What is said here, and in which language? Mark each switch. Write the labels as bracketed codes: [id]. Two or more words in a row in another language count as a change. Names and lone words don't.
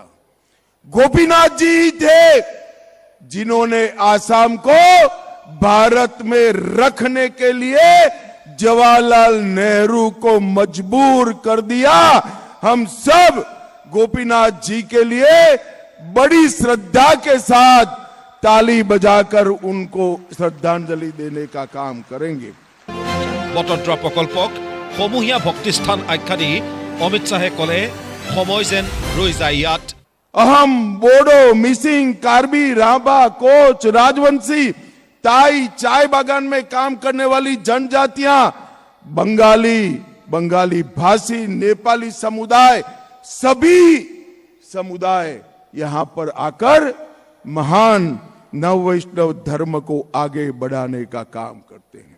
[hi] गोपीनाथ जी ही थे जिन्होंने आसाम को भारत में रखने के लिए जवाहरलाल नेहरू को मजबूर कर दिया। हम सब गोपीनाथ जी के लिए बड़ी श्रद्धा के साथ ताली बजाकर उनको श्रद्धांजलि देने का काम करेंगे। [as] বটদ্ৰা প্ৰকল্পক সমূহীয়া ভক্তিস্থান আখ্যা দি অমিত শ্বাহে ক'লে সময় যেন ৰৈ যায় ইয়াত। [hi] अहम, बोडो, मिसिंग, कार्बी, राभा, कोच, राजवंशी, ताई, चाय बागान में काम करने वाली जनजातियां, बंगाली भाषी, नेपाली समुदाय, सभी समुदाय यहां पर आकर महान नव वैष्णव धर्म को आगे बढ़ाने का काम करते हैं।